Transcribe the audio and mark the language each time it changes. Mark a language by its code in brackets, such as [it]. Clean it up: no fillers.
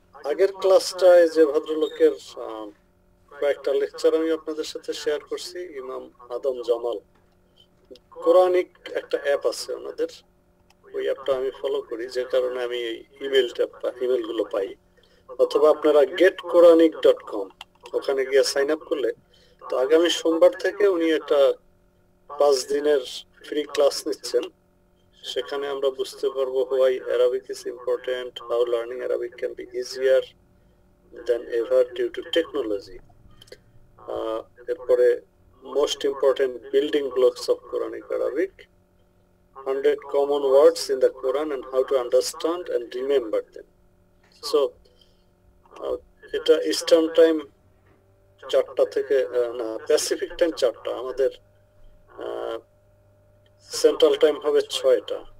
[bn] আগের ক্লাসটায় যে ভদ্রলোকের কয়েকটা লেকচার আমি আপনাদের সাথে শেয়ার করছি, ইমাম আদম জামাল, কোরআনিক একটা অ্যাপ আছে ওনাদের, ওই অ্যাপটা আমি ফলো করি, যে কারণে আমি এই ইমেলগুলো পাই। অথবা আপনারা getquranic.com ওখানে গিয়ে সাইন আপ করলে, তো আগামী সোমবার থেকে উনি একটা 5 দিনের ফ্রি ক্লাস নিচ্ছেন। সেখানে আমরা বুঝতে পারবো [en] why Arabic is important, how learning Arabic can be easier than ever due to technology. [bn] এরপরে [en] most important building blocks of Quranic Arabic, 100 common words in the Quran and how to understand and remember them. [bn] So এটা eastern time 4টা থেকে, না Pacific time 4টা, আমাদের central time হবে 6টা।